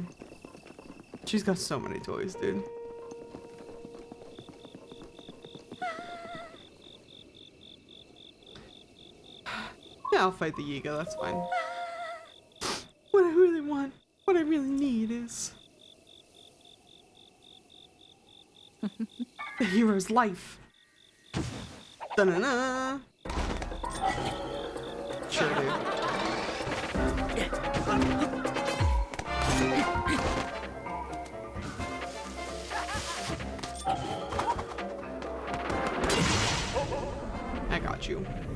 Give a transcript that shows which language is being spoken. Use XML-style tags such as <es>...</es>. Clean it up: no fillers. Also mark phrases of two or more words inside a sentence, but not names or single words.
<en>She's got so many toys, dude. Yeah, I'll fight the Yiga, that's fine. What I really want, what I really need is... the hero's life. Da-na-na. Sure, dude. I got you.</en>